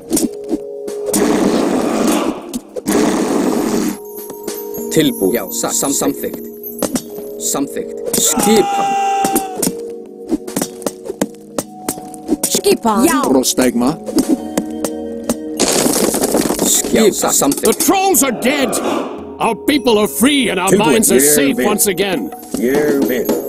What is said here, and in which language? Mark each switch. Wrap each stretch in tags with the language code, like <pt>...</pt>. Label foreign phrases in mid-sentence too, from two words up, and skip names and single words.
<is>Tilbúin. Já. Samþykkt. Skipan. Skipan. Já. Prostegma. Samþykkt.</is> <en>The trolls are dead. Our people are free and our minds are safe once again.</en> <is>Ég vil.</is>